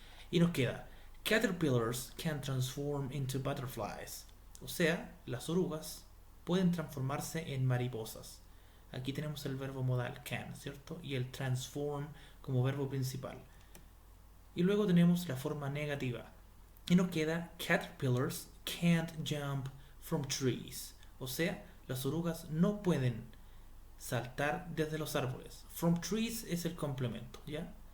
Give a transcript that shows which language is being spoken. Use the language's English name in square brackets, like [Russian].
[Spanish] Y nos queda, [English] caterpillars can transform into butterflies. [Spanish] O sea, las orugas pueden transformarse en mariposas. Aquí tenemos el verbo modal can, ¿cierto? Y el transform como verbo principal. Y luego tenemos la forma negativa. Y nos queda [English] caterpillars can't jump from trees. [Spanish] O sea, las orugas no pueden saltar desde los árboles. [English] From trees [Spanish] es el complemento, ¿ya?